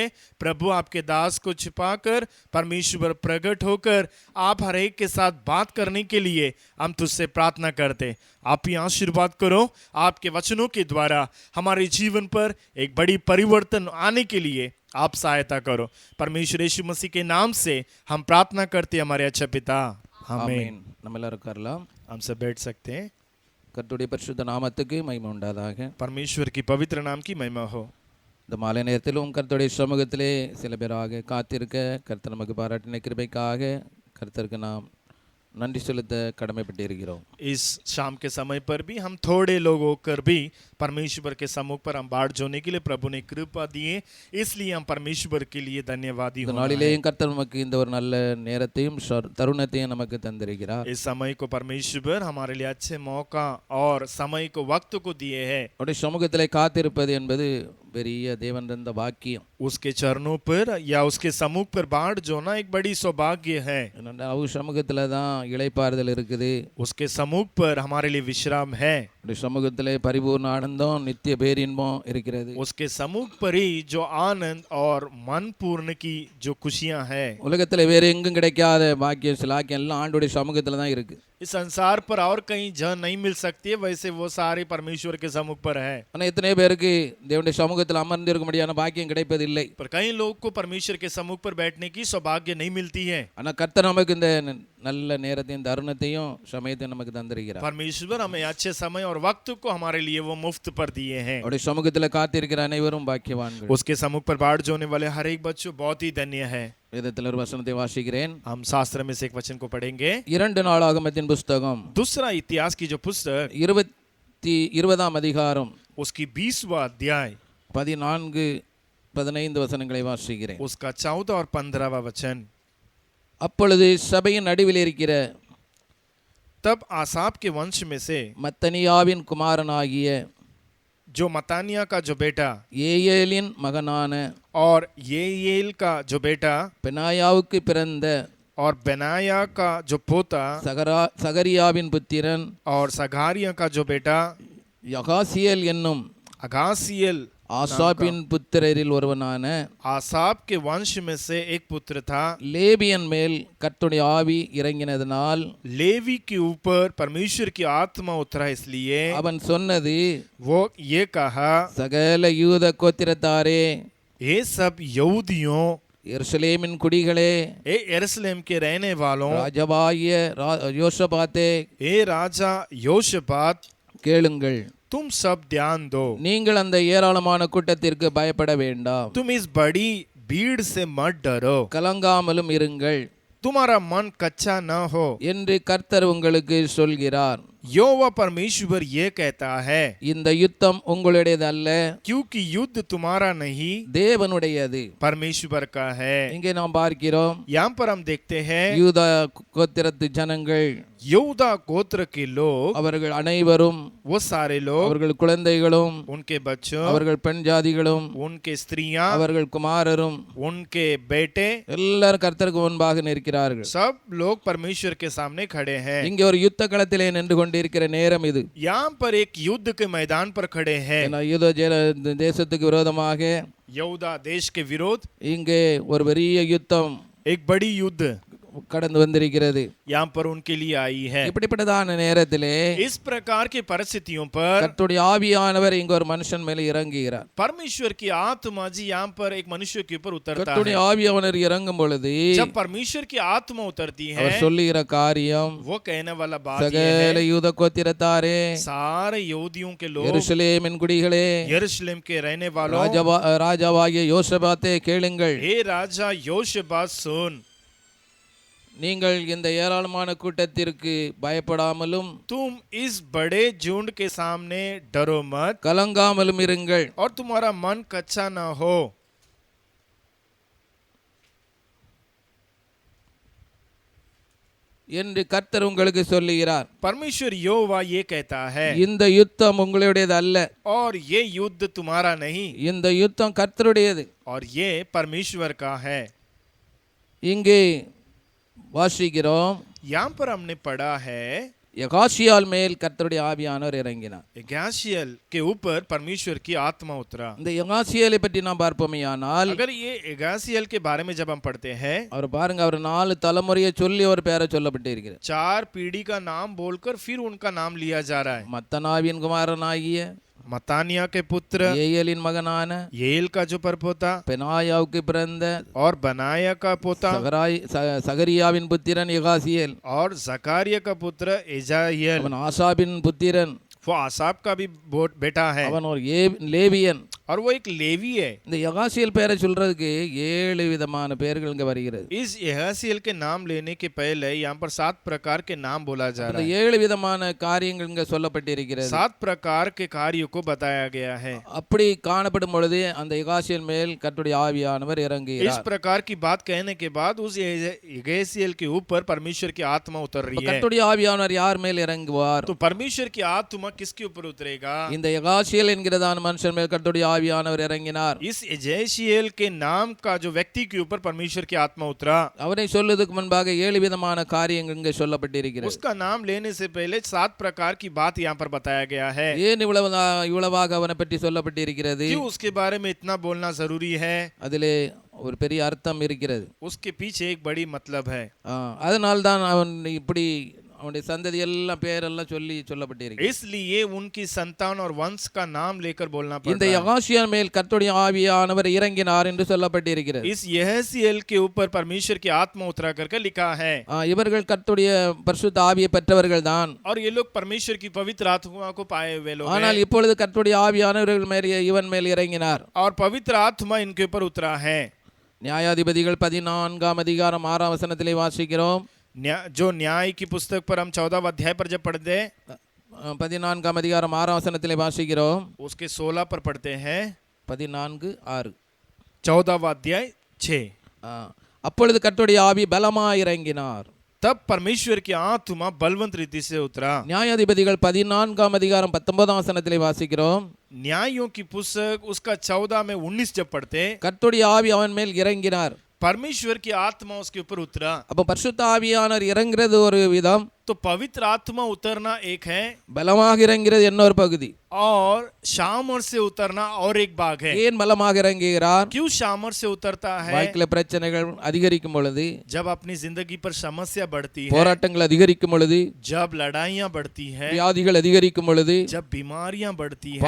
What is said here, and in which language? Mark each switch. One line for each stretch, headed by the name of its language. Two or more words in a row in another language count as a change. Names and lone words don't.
Hindi: प्रभु आपके दास को छिपाकर परमेश्वर प्रकट होकर आप हर एक के साथ बात करने के लिए हम तुझसे प्रार्थना करते। आप ही आशीर्वाद करो, आपके वचनों के द्वारा हमारे जीवन पर एक बड़ी परिवर्तन आने के लिए आप सहायता करो। परमेश्वर यीशु मसीह के नाम से हम प्रार्थना करते हमारे अच्छे पिता, आमीन।
Tamil: நம்ம எல்லாரும் உட்காரலாம்.
Hindi: हम सब बैठ सकते हैं।
Tamil: கர்த்தருடைய பரிசுத்த நாமத்துக்கு மகிமை உண்டாதாக.
Hindi: परमेश्वर की पवित्र नाम की महिमा हो।
Tamil: இந்த மாலை நேரத்திலும் கர்த்தருடைய சமூகத்திலே சில பேராக காத்திருக்க கர்த்தர் நமக்கு பாராட்டின கிருபைக்காக கர்த்தருக்கு நாம் நன்றி செலுத்த கடமைப்பட்டிருக்கிறோம்।
Hindi: इस शाम के समय पर भी हम थोड़े लोग होकर भी परमेश्वर के सम्मुख पर हम बाढ़ जोने के लिए प्रभु ने कृपा दिए, इसलिए हम परमेश्वर के लिए धन्यवादी
Tamil: இந்த
Hindi: होना है।
Tamil: நாளிலேயும் கர்த்தர் நமக்கு இந்த ஒரு நல்ல நேரத்தையும் தருணத்தையும் நமக்கு தந்திருக்கிறார்।
Hindi: इस समय को परमेश्वर हमारे लिए अच्छे मौका और समय को वक्त को दिए है।
Tamil: அவருடைய சமூகத்திலே காத்திருப்பது என்பது பெரிய தேவன் தந்த பாக்கியம்।
Hindi: उसके चरणों पर या उसके सम्मुख पर बाढ़ जोना एक बड़ी सौभाग्य है।
Tamil: அவர் சமூகத்துல தான் இளைப்பாறுதல் இருக்குது।
Hindi: उसके सम्मुख पर हमारे लिए विश्राम है।
Tamil: உடைய சமூகத்திலே பரிபூர்ண ஆனந்தம் நித்திய பேரின்பம் இருக்கிறது.
Hindi: उसके सम्मुख पर ही जो आनंद और मन पूर्ण की जो खुशियां है,
Tamil: உலகத்தில் வேற எங்கும் கிடைக்காத பாக்கியம் சிலாக்கியம் எல்லாம் ஆண்டுடைய சமூகத்தில் தான் இருக்கு.
Hindi: इस संसार पर और कहीं जगह नहीं मिल सकती है, वैसे वो सारे परमेश्वर के सम्मुख पर है।
Tamil: ஆனால் எத்தனை பேருக்கு தேவனுடைய சமூகத்தில் அமர்ந்திருக்க முடியாத பாக்கியம் கிடைப்பதில்லை.
Hindi: पर कई लोग को परमेश्वर के सम्मुख पर बैठने की सौभाग्य नहीं मिलती है।
Tamil: ஆனால் கர்த்தர் நமக்கு இந்த நல்ல நேரத்தையும் தருணத்தையும் சமயத்தையும் நமக்கு தந்திருக்கிறார்.
Hindi: परमेश्वर हमें अच्छे समय और वक्त को हमारे लिए वो मुफ्त पर दिए हैं।
Tamil: அவருடைய சமூகத்தில் காத்திருக்கிற அனைவரும் பாக்கியவான்கள்.
Hindi: उसके सम्मुख पर बाढ़ जोने वाले हर एक बच्चों बहुत ही धन्य है।
Tamil: வேதத்தில் ஒரு வசனத்தை வாசிக்கிறேன்.
Hindi: हम शास्त्र में से एक वचन को पढ़ेंगे।
Tamil: 2 நாளாகமத்தின் புஸ்தகம்
Hindi: दूसरा इतिहास की जो पुस्तक
Tamil: 20 அதிகாரம்
Hindi: उसकी 20वां अध्याय
Tamil: 14-15 வசனங்களை வாசிக்கிறேன்.
Hindi: उसका 14 और 15वां वचन।
Tamil: அப்பொழுது சபையின் நடுவில் இருக்கிற
Hindi: तब आसाप के वंश में से
Tamil: மத்தனியாவின் குமாரனாகிய
Hindi: जो मतानिया का जो बेटा
Tamil: ஏயேலின் மகனான
Hindi: और येल का जो बेटा
Tamil: பெனாயாவுக்கு பிறந்த
Hindi: और बेनाया का जो पोता
Tamil: சகரியாவின் புத்திரன்
Hindi: और सगारिया का जो बेटा
Tamil: யகாசியேல் என்னும்
Hindi: अगासियल
Tamil: ஆசாப்பின் புத்திரரில் ஒருவனான
Hindi: आसाप के वंश में से एक पुत्र था।
Tamil: லேபியன் மேல் கர்த்தருடைய ஆவி இறங்கினதனால்
Hindi: लेवी के ऊपर परमेश्वर की आत्मा उतरा, इसलिए
Tamil: அவன் சொன்னது,
Hindi: वो ये कहा,
Tamil: சகல யூத கோத்திரத்தாரே,
Hindi: ये सब यहूदियों,
Tamil: எருசலேமின் குடிகளே,
Hindi: ए यरूशलेम के रहने वालों,
Tamil: ராஜாவாகிய யோசபாத்தே,
Hindi: ए राजा योशपात,
Tamil: கேளுங்கள்.
Hindi: तुम सब ध्यान दो।
Tamil: நீங்கள் அந்த ஏராளமான கூட்டத்திற்கு பயப்பட வேண்டாம்.
Hindi: तुम इस बड़ी भीड़ से मत डरो,
Tamil: கலங்காமலும் இருங்கள்
Hindi: तुम्हारा मन कच्चा न हो
Tamil: என்று கர்த்தர் உங்களுக்கு சொல்கிறார்.
Hindi: यहोवा परमेश्वर ये कहता है,
Tamil: இந்த யுத்தம் உங்களுடையது அல்ல,
Hindi: क्योंकि युद्ध तुम्हारा नहीं
Tamil: தேவனுடையது.
Hindi: परमेश्वर का है।
Tamil: இங்கே நாம் பார்க்கிறோம்,
Hindi: यहाँ पर हम देखते हैं
Tamil: யூதா கோத்திரத்து ஜனங்கள்,
Hindi: यहूदा गोत्र के लोग,
Tamil: அவர்கள் அனைவரும்,
Hindi: वो सारे लोग,
Tamil: அவர்கள் குழந்தைகளும்,
Hindi: उनके बच्चों,
Tamil: அவர்கள் பெண் ஜாதிகளும்,
Hindi: उनके स्त्रियां,
Tamil: அவர்கள் குமாரரும்,
Hindi: उनके बेटे,
Tamil: எல்லாரும் கர்த்தருக்கு முன்பாக நிற்கிறார்கள்.
Hindi: सब लोग परमेश्वर के सामने खड़े हैं।
Tamil: இங்கே ஒரு யுத்த களத்திலே நின்று கொண்டிருக்கிற நேரம் இது.
Hindi: यहाँ पर एक युद्ध के मैदान पर खड़े हैं।
Tamil: ஏன்னா, யூத தேசத்துக்கு விரோதமாக
Hindi: यहूदा देश के विरोध
Tamil: இங்கே ஒரு பெரிய யுத்தம்
Hindi: एक बड़ी युद्ध
Tamil: கடந்து வந்திருக்கிறது.
Hindi: यहाँ पर उनके लिए आई है।
Tamil: இப்படிப்பட்டதான நேரத்திலே
Hindi: इस प्रकार की परिस्थितियों पर
Tamil: கர்த்தருடைய ஆவியானவர் இங்க ஒரு மனுஷன் மேல இறங்குகிறார்.
Hindi: परमेश्वर की आत्मा जी यहाँ पर एक मनुष्य के ऊपर उतरता है।
Tamil: கர்த்தருடைய ஆவியானவர் இறங்கும் பொழுது
Hindi: जब परमेश्वर की आत्मा उतरती है,
Tamil: அவர் சொல்லுகிற காரியம்,
Hindi: वो कहने वाला बात ये
Tamil: சகல
Hindi: है,
Tamil: யூத கோத்திரத்தாரே,
Hindi: सारे यहूदियों के लोग,
Tamil: எருசலேமின் குடிகளே,
Hindi: यरूशलेम के रहने वालों,
Tamil: ராஜாவாகிய யோசபாத்தே, கேளுங்கள்.
Hindi: हे राजा योशबात सुन,
Tamil: நீங்கள் இந்த ஏராளமான கூட்டத்திற்கு பயப்படாமலும்
Hindi: तुम इस बड़े झुंड के सामने डरो मत,
Tamil: கலங்காமலும் இருங்கள்.
Hindi: और तुम्हारा मन कच्चा ना हो।
Tamil: என்று கர்த்தர் உங்களுக்கு சொல்லுகிறார்.
Hindi: परमेश्वर यहोवा ये कहता है,
Tamil: இந்த யுத்தம் உங்களுடையது அல்ல,
Hindi: और ये युद्ध तुम्हारा नहीं,
Tamil: இந்த யுத்தம் கர்த்தருடையது.
Hindi: और ये परमेश्वर का है।
Tamil: இங்கே வாசிக்கிறோம்,
Hindi: यहाँ पर हमने पढ़ा है,
Tamil: யகாசியால் மேல் கர்த்தருடைய ஆவியானவர் இறங்கினார்.
Hindi: यगाशियल के ऊपर परमेश्वर की आत्मा उतरा।
Tamil: இந்த யகாசியலை பற்றி நாம் பார்ப்போமேயானால்,
Hindi: अगर ये यगाशियल के बारे में जब हम पढ़ते हैं,
Tamil: அவர் பாருங்க, அவர் 4 தலைமுறையை சொல்லி ஒரு பேரை சொல்லப்பட்டு இருக்கிறார்.
Hindi: 4 पीढ़ी का नाम बोलकर फिर उनका नाम लिया जा रहा है।
Tamil: மத்தனாவின் குமாரனாகிய
Hindi: मतानिया के पुत्र,
Tamil: ஏயலின் மகனான
Hindi: येल का जो परपोता,
Tamil: பெனாயாவுக்கு பிறந்த
Hindi: और बनाया का पोता,
Tamil: சகரியாவின் புத்திரன் யகாசியேல்,
Hindi: और जकारिया का पुत्र एजाइल,
Tamil: அவன் ஆசாபின் புத்திரன்,
Hindi: वो आसाप का भी बेटा है,
Tamil: அவன் ஒரு லேவியன்.
Hindi: और वो एक लेवी है।
Tamil: இந்த யகாசியல் பேரை சொல்றதுக்கு 7 விதமான பெயர்கள் இங்க வருகிறது.
Hindi: इस यहसीएल के नाम लेने के पहले यहाँ पर 7 प्रकार के नाम बोला जा रहा है।
Tamil: 7 விதமான காரியங்கள் இங்க சொல்லப்பட்டிருக்கிறது.
Hindi: 7 प्रकार के कार्यों को बताया गया है।
Tamil: அப்படி காணப்படும் பொழுது அந்த யகாசியல் மேல் கர்த்தருடைய ஆவியானவர் இறங்குகிறார்.
Hindi: इस प्रकार की बात कहने के बाद उस यहसीएल के ऊपर परमेश्वर की आत्मा उतर रही है।
Tamil: கர்த்தருடைய ஆவியானவர் யார் மேல் இறங்குவார்?
Hindi: तो परमेश्वर की आत्मा किसके ऊपर उतरेगा?
Tamil: இந்த யகாசியல் என்கிறதான மனுஷன் மேல் கர்த்தருடைய ஆவியானவர் இறங்கினார்.
Hindi: इस यजेशिएल के नाम का जो व्यक्ति के ऊपर परमेश्वर की आत्मा उतरा,
Tamil: அவரை சொல்லுவதற்கு முன்பாக 7 விதமான காரியங்கள் இங்கே சொல்லப்பட்டிருக்கிறது.
Hindi: उसका नाम लेने से पहले 7 प्रकार की बात यहाँ पर बताया गया है.
Tamil: ஏன் இவ்வளவாக அவனை பற்றி சொல்லப்பட்டிருக்கிறது?
Hindi: क्यों उसके बारे में इतना बोलना जरूरी है?
Tamil: அதிலே ஒரு பெரிய அர்த்தம் இருக்கிறது.
Hindi: उसके पीछे एक बड़ी मतलब है.
Tamil: அதனால்தான் அவன் இப்படி அவனுடைய சந்ததி எல்லாம் பேரெல்லாம் சொல்லப்பட்டிருக்கு.
Hindi: इसलिए उनकी संतान और वंश का नाम लेकर बोलना
Tamil: இந்த
Hindi: पड़ता है.
Tamil: யெகோசியா மேல் கர்த்தருடைய ஆவியானவர் இறங்கினார் என்று சொல்லப்பட்டிருக்கிறது.
Hindi: इस यहेसीएल के ऊपर परमेश्वर की आत्मा उतरा करके लिखा है.
Tamil: இவர்கள் கர்த்தருடைய பரிசுத்த ஆவியை பெற்றவர்கள் தான்.
Hindi: और ये लोग परमेश्वर की पवित्र आत्मा को पाए हुए लोग
Tamil: ஆனால்
Hindi: हैं.
Tamil: இப்பொழுது கர்த்தருடைய ஆவியானவர் இவன் மேல் இறங்கினார்.
Hindi: और पवित्र आत्मा इनके ऊपर उतरा है.
Tamil: நியாயாதிபதிகள் 14ஆம் அதிகாரம் 6ஆம் வசனத்திலே வாசிக்கிறோம்.
Hindi: जो न्याय की पुस्तक पर हम 14वां अध्याय पर जब पढ़ते हैं,
Tamil: 14ஆம் அதிகாரம் 6ஆம் வசனத்திலே வாசிக்கிறோம்.
Hindi: उसके 16 पर पढ़ते हैं.
Tamil: 14:6.
Hindi: 14वां अध्याय 6.
Tamil: அப்பொழுது கர்த்தருடைய ஆவி பலமாய் இறங்கினார்.
Hindi: तब परमेश्वर की आत्मा बलवंत रीति से उतरा.
Tamil: நியாயாதிபதிகள் 14ஆம் அதிகாரம் 19ஆம் வசனத்திலே வாசிக்கிறோம்.
Hindi: न्यायों की पुस्तक उसका 14 में 19 जब पढ़ते,
Tamil: கர்த்தருடைய ஆவி அவன் மேல் இறங்கினார்.
Hindi: परमेश्वर की आत्मा उसके ऊपर उतरा.
Tamil: அப்ப பரிசுத்த ஆவியானவர் இறங்குறது ஒரு விதம்,
Hindi: तो पवित्र आत्मा उतरना एक है,
Tamil: பலமாக இறங்கிறது இன்னொரு பகுதி.
Hindi: और शामर से उतरना और एक भाग है.
Tamil: ஏன் பலமாக இறங்குகிறார்?
Hindi: क्यों शामर से उतरता है?
Tamil: வாழ்க்கையில பிரச்சனைகள் அதிகரிக்கும் பொழுது,
Hindi: जब अपनी जिंदगी पर समस्या बढ़ती है,
Tamil: போராட்டங்கள் அதிகரிக்கும் பொழுது,
Hindi: जब लड़ाइयां बढ़ती है,
Tamil: வியாதிகள் அதிகரிக்கும் பொழுது,
Hindi: जब बीमारियां बढ़ती है,